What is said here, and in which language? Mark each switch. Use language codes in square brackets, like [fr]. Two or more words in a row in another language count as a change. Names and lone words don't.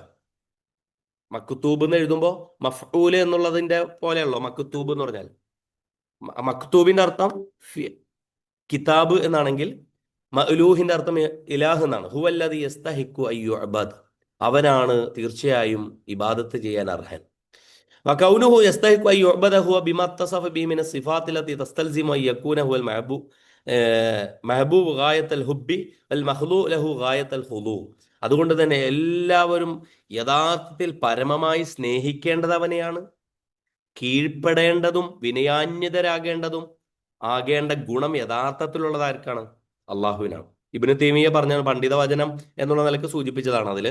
[ml] മക്തൂബ് എന്ന് എഴുതുമ്പോൾ മഫ്ഊല് എന്നുള്ളതിന്റെ പോലെയല്ലോ മക്തൂബ് എന്ന് പറഞ്ഞാൽ. മക്തൂബിന്റെ അർത്ഥം കിതാബ് എന്നാണെങ്കിൽ മഅ്ലൂഹിന്റെ അർത്ഥം ഇലാഹ് എന്നാണ്. [ar] هو الذي يستحق أن يعبد, [ml] അവനാണ് തീർച്ചയായും ഇബാദത്ത് ചെയ്യാൻ അർഹൻ. [ar] وكونه يستحق أن يعبد هو بما اتصف به من الصفات التي تستلزم أن يكون هو المحبوب محبوب غاية الحب المخلوق له غاية الخضوع. [ml] അതുകൊണ്ട് തന്നെ എല്ലാവരും യഥാർത്ഥത്തിൽ പരമമായി സ്നേഹിക്കേണ്ടത് അവനെയാണ്. കീഴ്പ്പെടേണ്ടതും വിനയാന്യതരാകേണ്ടതും ആകേണ്ട ഗുണം യഥാർത്ഥത്തിലുള്ളതാർക്കാണ്? അള്ളാഹുവിനാണ്. ഇബ്നു തൈമിയ്യ പറഞ്ഞ പണ്ഡിത വചനം എന്നുള്ള നിലക്ക് സൂചിപ്പിച്ചതാണ് അതില്.